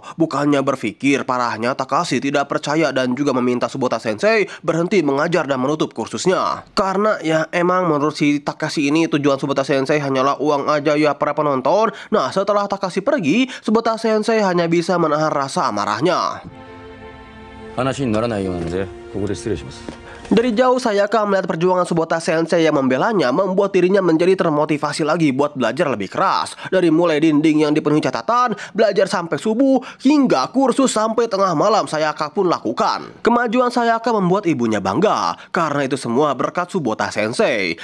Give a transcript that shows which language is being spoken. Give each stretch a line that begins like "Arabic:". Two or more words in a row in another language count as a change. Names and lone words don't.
Indonesian: Bukannya berpikir, parahnya Takashi tidak percaya dan juga meminta Tsubota Sensei berhenti mengajar dan menutup kursusnya. Karena ya emang menurut si Takashi ini tujuan Tsubota Sensei hanyalah uang aja ya para penonton. Nah, setelah Takashi pergi, Tsubota Sensei hanya bisa menahan rasa amarahnya.
Japanese: 話にならないようなのでここで失礼します。
Indonesian: Dari jauh Sayaka melihat perjuangan Tsubota Sensei yang membelanya, membuat dirinya menjadi termotivasi lagi buat belajar lebih keras. Dari mulai dinding yang dipenuhi catatan, belajar sampai subuh, hingga kursus sampai tengah malam Sayaka pun lakukan. Kemajuan Sayaka membuat ibunya bangga. Karena itu semua berkat Tsubota Sensei.